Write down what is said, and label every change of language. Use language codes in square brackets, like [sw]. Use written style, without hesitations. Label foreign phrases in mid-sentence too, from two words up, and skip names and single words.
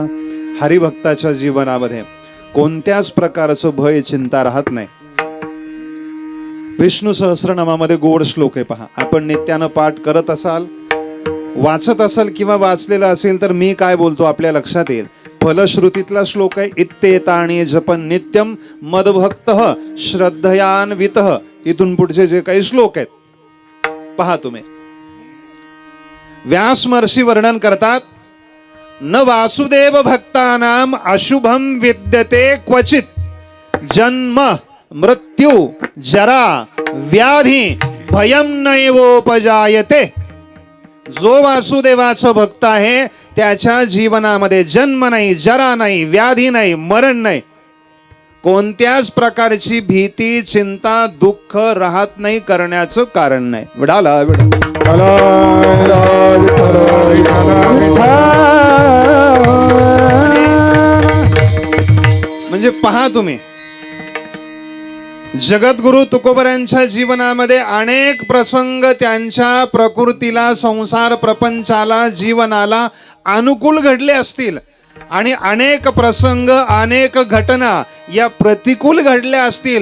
[mr] हरिभक्ताच्या जीवनामध्ये कोणत्याच प्रकारचं भय चिंता राहत नाही. विष्णू सहस्रनामामध्ये गोड श्लोक आहे पहा. आपण नित्यानं पाठ करत असाल, वाचत असाल किंवा वाचलेला असेल तर मी काय बोलतो आपल्या लक्षात येईल. फलश्रुतीतला श्लोक आहे. [sa] इत्तेताणी जपन नित्यम मदभक्तः श्रद्धयान्वितः. [mr] इथून पुढचे जे काही श्लोक आहेत पहा तुम्ही. व्यास महर्षी वर्णन करतात, [sa] न वासुदेव भक्तानाम अशुभम विद्यते क्वचित जन्म मृत्यू जरा व्याधी भयम नैवोपजायते. [mr] जो वासुदेवाचा भक्त आहे त्याच्या जीवनामध्ये जन्म नाही, जरा नाही, व्याधी नाही, मरण नाही, कोणत्याच प्रकारची भीती चिंता दुःख राहत नाही, करण्याचं कारण नाही. विडाला म्हणजे पहा तुम्ही, जगद्गुरु तुकोबरांच्या जीवनामध्ये अनेक प्रसंग त्यांच्या प्रकृतीला, संसार प्रपंचाला, जीवनाला अनुकूल घडले असतील आणि अनेक प्रसंग, अनेक घटना या प्रतिकूल घडल्या असतील.